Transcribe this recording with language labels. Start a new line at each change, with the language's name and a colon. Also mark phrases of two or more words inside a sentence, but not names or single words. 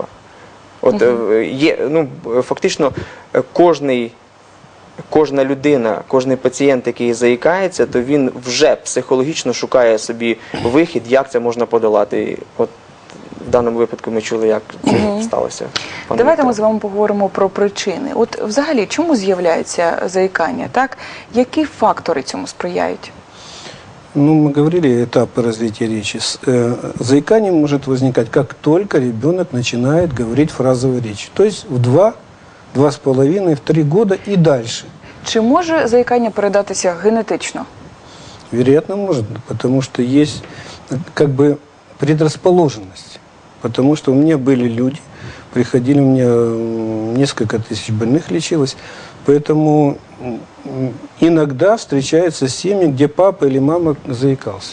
Ukrainian: От є, ну, фактично, кожна людина, кожен пацієнт, який заїкається, то він вже психологічно шукає собі вихід, як це можна подолати. І от в даному випадку ми чули, як це сталося. Давайте ми з вами поговоримо про причини. От взагалі, чому з'являється заїкання, так? Які фактори цьому сприяють? Ну,
Russian: мы говорили, этапы развития речи. Заикание может возникать, как только ребенок начинает говорить фразовой речи. То есть в 2,5, в 3 года и дальше.
Ukrainian: Чи може заїкання передатися генетично?
Russian: Вероятно, может, потому что есть как бы предрасположенность. Потому что у меня были люди, приходили, у меня несколько тысяч больных лечилось, поэтому иногда встречаются семьи, где папа или мама заикался.